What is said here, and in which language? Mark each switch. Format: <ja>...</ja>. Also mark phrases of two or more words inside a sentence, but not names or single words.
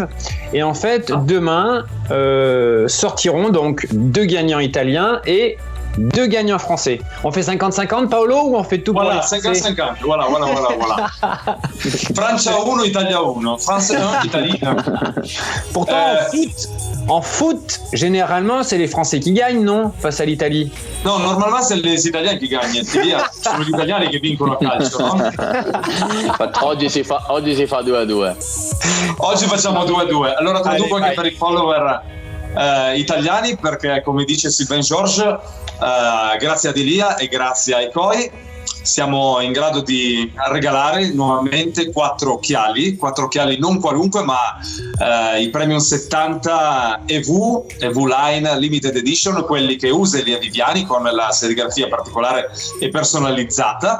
<fr>Et en fait, demain, sortiront donc 2 gagnants italiens et 2 gagnants français. On fait 50-50, Paolo, ou on fait tout? Voilà, 50-50. Voilà.</fr> <it>Francia 1, Italia 1.</it> <fr>France 1, Italie 1. Pourtant, en foot, généralement, c'est les Français qui gagnent, non? Face à l'Italie.</fr> <it>No, normalmente</it> <fr>c'est les</fr> <it>Italiani che gagnano. Sono gli italiani che vincono a calcio, no? Oggi si fa 2-2. Oggi facciamo 2-2. Allora traduco anche per i follower italiani, perché come dice Sylvain Georges, grazie ad Elia e grazie ai COI siamo in grado di regalare nuovamente 4 occhiali non qualunque, ma i Premium 70 EV Line Limited Edition, quelli che usa Elia Viviani con la serigrafia particolare e personalizzata.</it>